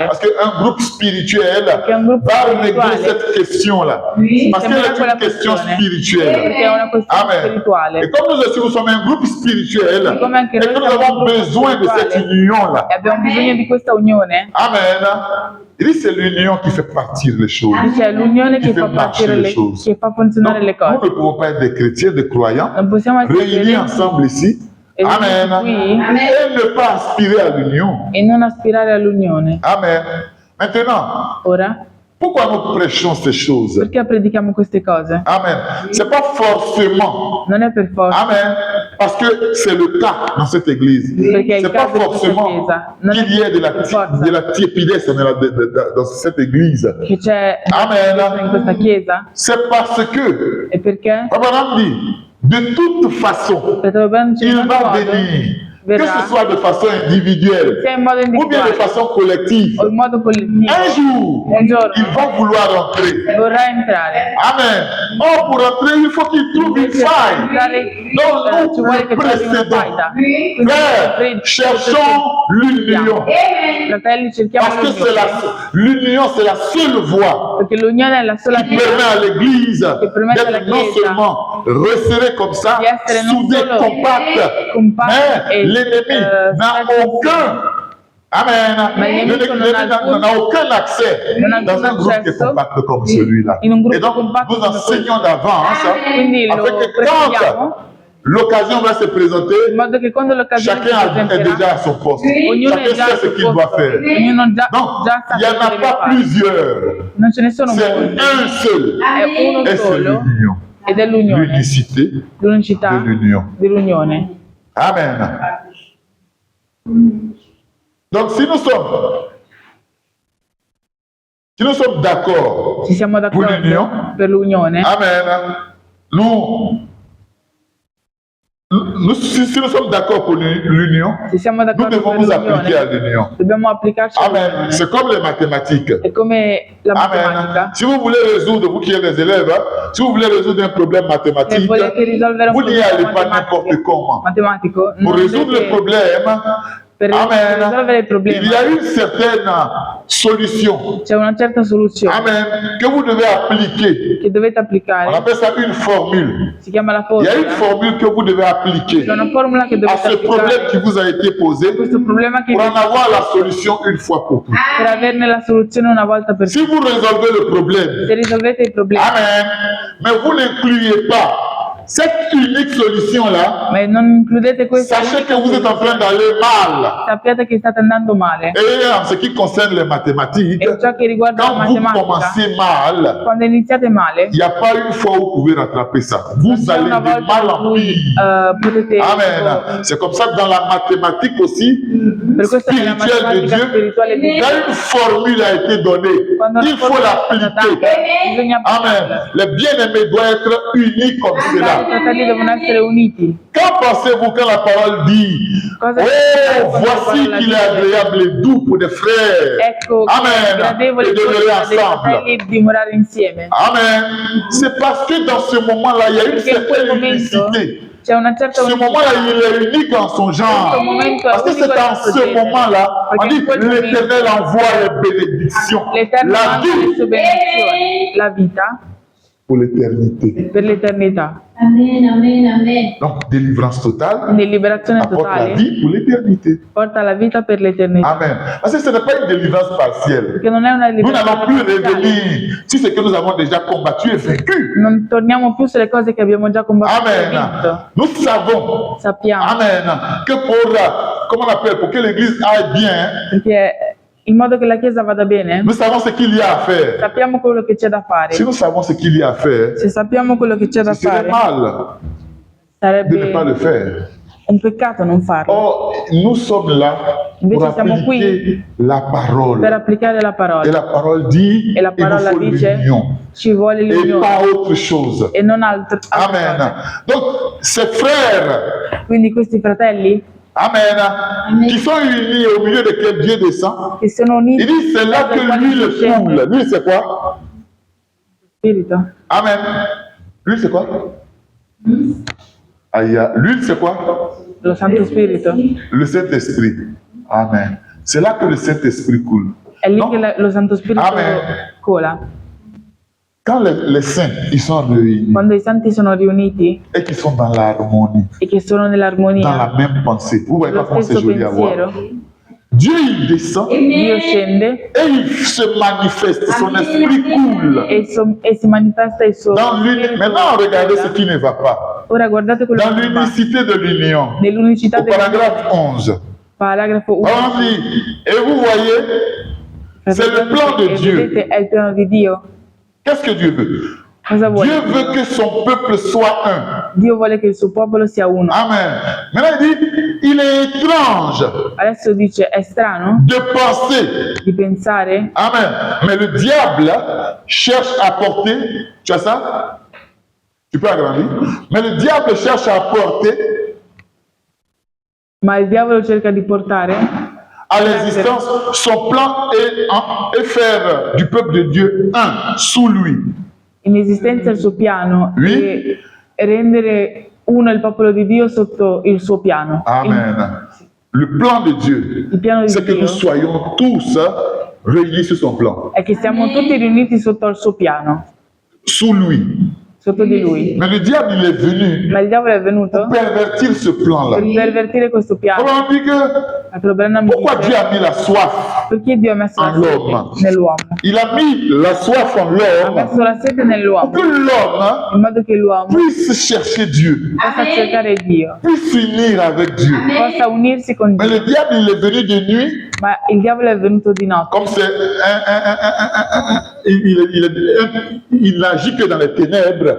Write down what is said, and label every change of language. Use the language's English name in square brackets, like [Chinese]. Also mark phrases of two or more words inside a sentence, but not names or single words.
[French] Parce qu'un groupe spirituel [Italian] Perché un gruppo [French] va régler [Italian] spirituale [French] cette question-là. Oui. Parce [Italian] Sembra [French] qu'elle est [Italian] quella [French] une question [Italian] questione. [French] spirituelle. [Italian] perché è una questione Amen. spirituale. [French] Et comme nous aussi, nous sommes un groupe spirituel, [Italian] Come anche [French] et [Italian] noi [French] que nous [Italian] siamo un [French] avons [Italian] gruppo [French] besoin de cette [Italian] spirituale [French] union-là. [Italian] e abbiamo bisogno di questa unione, Amen. [French] Il dit c'est l'union qui fait partir les choses. [Italian] dice è l'unione che [French] Qui [Italian] fa [French] fait [Italian] partire [French] marcher le, les choses. [Italian] che fa funzionare [French] Donc, [Italian] le [French] nous [Italian] cose. [French] ne pouvons pas être des chrétiens, des croyants, [Italian] Non possiamo essere [French] réunis [Italian] credenti [French] ensemble ici. [Italian] e Amen. [French] qui Et ne pas aspirer à l'union. [Italian] e non aspirare all'unione. [French] Amen. Maintenant, [Italian] Ora, [French] pourquoi nous prêchons ces choses? [Italian] perché predichiamo queste cose? [French] Amen. C'est pas forcément. [Italian] Non è per forza, Amen. [French] Parce que c'est le cas dans cette église. [Italian] perché è [French] C'est [Italian] il [French] pas [Italian] caso di questa [French] forcément [Italian] Chiesa. Non è [French] qu'il y ait de [Italian] per forza [French] la tiepidesse dans cette église. [Italian] che c'è Amen. in questa Chiesa, [French] C'est parce que [Italian] e perché [French] Abraham dit, de toute façon, [Italian] Fratello Branco dice in [French] il [Italian] ogni [French] va [Italian] modo [French] venir, que [Italian] verrà, [French] ce soit de façon individuelle [Italian] sia in modo [French] ou bien de [Italian] individuale [French] façon collective. [Italian] o in modo collettivo, [French] Un jour, [Italian] un giorno [French] il va vouloir entrer. [Italian] vorrà entrare. Amen. [French] Or, pour entrer, il faut qu'il trouve une [Italian] Per [French] faille. [Italian] entrare [French] Donc, [Italian] ci vuole che trovi una [French] précédent. [Italian] faida. [French] Oui. [Italian] Quindi, [French] Frères, cherchons l'union. Amen. [Italian] fratelli, cerchiamo [French] Parce que [Italian] l'unione, [French] l'union, c'est la seule voie [Italian] perché l'unione è la sola [French] qui [Italian] via [French] permet à l'Église [Italian] permette alla [French] d'être non [Italian] Chiesa [French] seulement resserrée comme ça, [Italian] di essere non [French] soudée, [Italian] solo [French] compacte, [Italian] compatta [French] mais [Italian] e [French] l'ennemi n'a aucun. Amen. Mais l'ennemi non n'a aucun accès [Italian] non ha [French] dans un groupe qui est [Italian] accesso [French] compact comme celui-là. [Italian] in un gruppo [French] Et donc, [Italian] compatto [French] nous [Italian] come [French] enseignons d'avance [Italian] Quindi lo [French] afin que [Italian] prepariamo [French] quand l'occasion va se présenter, [Italian] in modo che quando l'occasione si [French] chacun est [Italian] presenterà, [French] déjà à son poste. [Italian] ognuno è [French] Chacun [Italian] già [French] sait [Italian] al [French] ce [Italian] suo [French] qu'il doit faire. [Italian] posto, ognuno già [French] Donc, [Italian] sa [French] il n'y en [Italian] cosa [French] a [Italian] deve [French] pas [Italian] fare. [French] plusieurs. [Italian] Non ce ne sono [French] C'est [Italian] molti, [French] un seul. [Italian] è uno [French] Et c'est [Italian] solo [French] l'union. [Italian] ed è l'unione, [French] L'unicité [Italian] l'unicità [French] de l'union. [Italian] dell'unione. Amen. [French] Donc, si nous sommes d'accord [Italian] Ci siamo [French] pour [Italian] d'accordo [French] l'union, [Italian] per l'unione? Amen. [French] Si nous sommes d'accord pour l'union, [Italian] Se siamo [French] nous [Italian] d'accordo [French] devons [Italian] per [French] nous appliquer à [Italian] l'unione, [French] l'union. [Italian] dobbiamo applicarci Amen. all'unione. [French] C'est comme les mathématiques. [Italian] È come la Amen. matematica. [French] Si vous voulez résoudre, vous qui êtes des élèves, si vous voulez résoudre un problème [Italian] Se [French] mathématique, [Italian] volete risolvere un [French] vous n'y allez [Italian] problema [French] pas n'importe comment. [Italian] matematico, [French] Pour [Italian] non [French] résoudre le [Italian] dovete- [French] problème, [Italian] per Amen, risolvere il [French] il [Italian] problema [French] y a une certaine solution. [Italian] c'è una certa soluzione Amen. [French] Que vous devez appliquer. [Italian] che dovete [French] On [Italian] applicare, [French] appelle ça une formule. [Italian] si chiama la [French] Il y a une [Italian] formula. [French] formule que vous devez appliquer [Italian] C'è una formula che [French] à [Italian] dovete [French] ce problème qui [Italian] applicare [French] vous a été posé [Italian] questo problema che [French] pour en avoir la solution une fois pour toutes. [Italian] per averne la soluzione una volta per [French] Si vous résolvez le problème, [Italian] se risolvete il problema, [French] Amen, mais vous n'incluez pas cette unique solution-là, [Italian] ma non includete questa, [French] sachez que vous êtes en train d'aller mal. [Italian] sappiate che state andando male. [French] Et en ce qui concerne les mathématiques, [Italian] E ciò che riguarda la [French] quand vous [Italian] matematica, [French] commencez mal, [Italian] quando iniziate male, [French] il n'y a pas une fois où vous pouvez rattraper ça. Vous [Italian] c'è [French] allez [Italian] una [French] de [Italian] volta [French] mal [Italian] in [French] en [Italian] cui [French] pire. [Italian] potete Amen. [French] C'est comme ça que dans la mathématique aussi, [Italian] per questo nella [French] spirituelle de [Italian] matematica [French] Dieu, [Italian] spirituale di [French] quand une formule a été donnée, [Italian] quando [French] il faut l'appliquer. [Italian] bisogna Amen. applicarla. [French] Le bien-aimé doit être uni comme cela. ça? [Italian] fratelli devono essere uniti. [French] Quand pensez-vous quand la parole dit [Italian] Cosa [French] oh, voici qu'il est agréable et doux pour des frères. [Italian] Ecco, che è Amen. gradevole [French] E demeurer [Italian] dei [French] ensemble. [Italian] fratelli dimorare insieme. Amen. [French] C'est parce que dans ce moment-là, il y a une [Italian] Perché in quel [French] certaine [Italian] momento [French] unicité. [Italian] c'è una certa [French] Ce moment-là, [Italian] unicità. [French] il est unique en son genre. [Italian] Questo momento è [French] Parce que [Italian] unico [French] c'est [Italian] nel [French] en [Italian] suo [French] ce [Italian] genere. [French] moment-là, on [Italian] Perché [French] dit [Italian] in quel [French] l'Éternel [Italian] momento [French] envoie les bénédictions. [Italian] l'Eterno [French] La [Italian] manda le [French] vie [Italian] sue benedizioni, la vita [French] pour l'éternité. [Italian] per l'eternità. Amen, amen, amen. [French] Donc, délivrance totale [Italian] Quindi liberazione [French] apporte la [Italian] totale [French] vie pour l'éternité. [Italian] porta la vita per l'eternità. Amen. [French] Parce que ce n'est pas une délivrance partielle. [Italian] Perché non è una [French] Nous n'allons [Italian] liberazione [French] plus [Italian] parziale. [French] revenir sur ce que nous avons déjà combattu et vécu. [Italian] Non torniamo più sulle cose che abbiamo già combattuto e vinto. [French] Amen. Nous savons, [Italian] Sappiamo, [French] Amen, que pour, comment on appelle, pour que l'Église aille bien, [Italian] perché in modo che la Chiesa vada bene, [French] nous savons ce qu'il y a à faire. [Italian] sappiamo quello che c'è da fare. [French] Si nous savons ce qu'il y a à faire, [Italian] Se sappiamo quello che c'è da [French] ce serait [Italian] fare, [French] mal de ne pas le [Italian] sarebbe [French] faire. [Italian] un peccato non farlo. [French] Or, nous sommes là pour [Italian] Invece siamo [French] appliquer [Italian] qui [French] la [Italian] Per [French] parole. [Italian] applicare la [French] Et [Italian] parola. [French] la parole dit, [Italian] E la [French] il nous [Italian] parola [French] faut [Italian] dice [French] l'union [Italian] ci vuole [French] et [Italian] l'unione [French] pas autre chose. [Italian] e non altre Amen. cose. [French] Donc, ces frères, [Italian] Quindi questi fratelli [French] Amen, qui sont unis au milieu desquels Dieu descend, [Italian] che sono uniti [French] il dit c'est là que l'huile coule. L'huile c'est quoi? [Italian] spirito. [French] Amen. L'huile c'est quoi? Aïe, l'huile c'est quoi? [Italian] Lo Santo Spirito. [French] Le Saint-Esprit. Amen. C'est là que le Saint-Esprit coule. [Italian] È lì No? che lo Santo Spirito Amen. cola. [French] Quand les saints, ils sont réunis [Italian] Quando i santi sono riuniti [French] et qu'ils sont dans l'harmonie, [Italian] e che sono [French] dans [Italian] nell'armonia, [French] la même pensée. Vous voyez pas [Italian] lo [French] comment c'est [Italian] stesso [French] joli à voir. [Italian] pensiero, [French] Dieu, il descend [Italian] Dio scende [French] et il se manifeste. Son esprit coule. [Italian] e si manifesta il suo [French] Dans [Italian] spirito. [French] Maintenant, regardez ce qui ne va pas. [Italian] Ora guardate quello [French] Dans [Italian] che fa. [French] l'unicité de l'union, [Italian] Nell'unicità [French] au [Italian] del [French] paragraphe 11, [Italian] paragrafo 1. [French] on dit, et vous voyez, c'est le plan de Dieu. [Italian] Vedete, è il piano di Dio. [French] Qu'est-ce que Dieu veut? [Italian] Cosa vuole? [French] Dieu veut que son peuple soit un. [Italian] Dio vuole che il suo popolo sia uno. Amen. [French] Maintenant, il dit, il est étrange [Italian] Adesso dice, è strano [French] de penser. [Italian] di pensare, Amen. [French] Mais le diable cherche à porter, tu as ça? Tu peux agrandir? Mais le diable cherche à porter [Italian] ma il diavolo cerca di portare [French] à l'existence son plan et faire du peuple de Dieu un sous lui. [Italian] in esistenza il suo piano [French] Oui. [Italian] e rendere uno il popolo di Dio sotto il suo piano. [French] Amen. Le plan de Dieu, [Italian] Il piano di [French] c'est que [Italian] Dio [French] nous soyons tous réunis sur son plan, [Italian] è che siamo tutti riuniti sotto il suo piano, [French] sous lui. [Italian] sotto di lui. [French] Mais le diable, il est venu [Italian] Ma il diavolo è venuto [French] pour pervertir ce plan-là. [Italian] per pervertire questo piano. [French] Alors on dit que [Italian] Il problema mi [French] pourquoi Dieu [Italian] dice, [French] a mis la soif? [Italian] perché Dio ha messo la All'uomo. sete nell'uomo? [French] Il a mis la soif en [Italian] Ha [French] l'homme [Italian] messo la sete [French] pour [Italian] nell'uomo [French] que l'homme [Italian] in modo che l'uomo [French] puisse chercher Dieu, [Italian] possa cercare Dio, [French] puisse s'unir avec Dieu. [Italian] possa unirsi con [French] Mais [Italian] Dio. [French] le diable, il est venu de nuit, [Italian] Ma il diavolo è venuto di notte. [French] comme c'est il n'agit que dans les ténèbres.